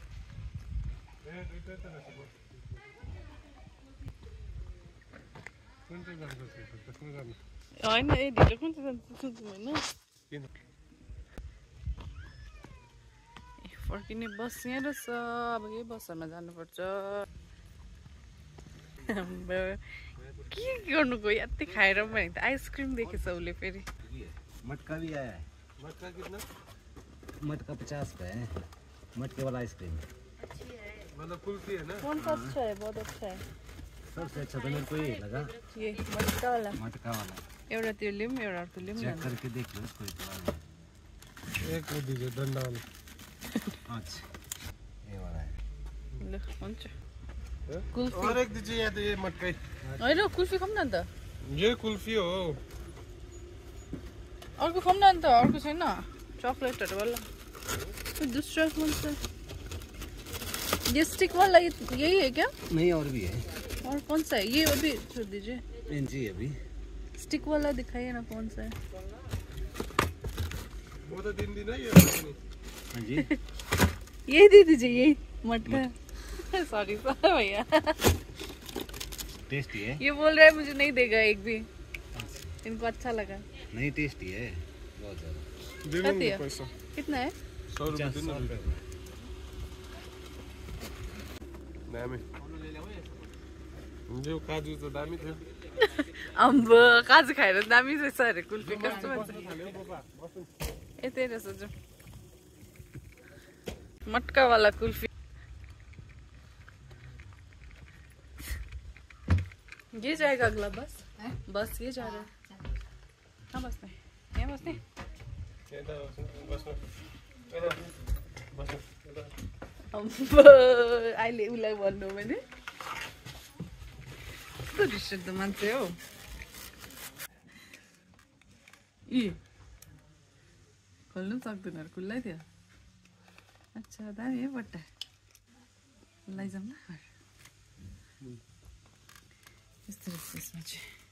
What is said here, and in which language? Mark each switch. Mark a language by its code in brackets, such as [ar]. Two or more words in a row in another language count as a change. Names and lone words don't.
[ne] होइन ए ढिलो कुन चाहिँ जान्छ सोध्नु होइन। फर्किने बस यहाँ रहेछ। अब यही बसहरूमा जानुपर्छ। के गर्नु गयो यति खाएर पनि त आइसक्रिम देखेछ उसले फेरि। [hi] मटका भी आया है। मटका कितना? मटका 50 का है। मटके वाला आइसक्रीम मतलब कुल्फी है ना। कौन सा अच्छा है? बहुत अच्छा है। सबसे अच्छा तो मेरे को ये लगा, ये मटका वाला। मटका वाला। [ne] एउटा त्यो लिम एउटा अर्को लिम [hi] चेक करके देख लो इसको एक बार। एक वो दीजिए डंडा वाला। अच्छा ये वाला है। [ne] ल हुन्छ। कुल्फी [hi] और एक दीजिए या तो ये मटका ही। [ne] होइन कुल्फी खाऊँ न अन्त। [hi] ये कुल्फी हो। [ne] अर्को खाऊँ न अन्त। अर्को छैन चकलेटहरू वाला। [hi] दूसरा कौन सा? ये स्टिक वाला यही है क्या? नहीं और भी है। और कौन सा है ये? अभी छोड़ दीजिए। जी अभी स्टिक वाला दिखाइए ना कौन सा है। वो तो दिन है ये। हाँ जी यही दे दीजिए यही मटका। सॉरी भैया। टेस्टी है। ये बोल रहा है मुझे नहीं देगा एक भी। इनको अच्छा लगा। नहीं टेस्टी है बहुत ज्यादा। पैसा कितना है? [ne] 100 रुपये दामी। जो काजु तो दामी थियो। अम्बो काजु खाएर दामी रहेछ अरे कुल्फी। कस्तो भन्छ यतै रहेछ जो [hi] मटका वाला [ne] कुल्फी। [hi] ये जाएगा अगला बस। बस ये जा रहा है। [ne] कहाँ बस्ने यहाँ बस्ने अहिले उसलाई भन्नु मैले कस्तो रिस मान्छे हो यी खोल्नु सक्दैन खुल्लै थियो अच्छा दामी है बट्टा लैजाउँ न यस्तो रहेछ यसमा चाहिँ